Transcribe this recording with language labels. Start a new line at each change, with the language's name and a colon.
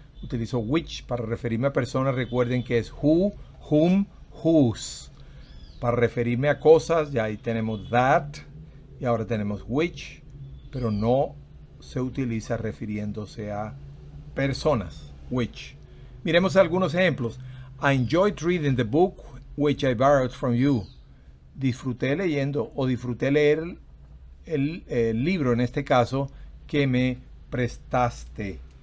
Spanish: Utilizo which para referirme a personas. Recuerden que es who, whom, whose. Para referirme a cosas, ya ahí tenemos that y ahora tenemos which, pero no se utiliza refiriéndose a personas, which. Miremos algunos ejemplos.
English: I enjoyed reading the book which I borrowed from you.
Spanish: Disfruté leyendo o disfruté leer el libro, en este caso, que me prestaste.